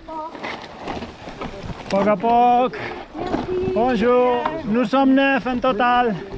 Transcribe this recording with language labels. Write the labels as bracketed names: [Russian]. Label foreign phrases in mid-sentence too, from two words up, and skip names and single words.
[Catalan] A poc a poc. [French] Bonjour, nous sommes 9 en total.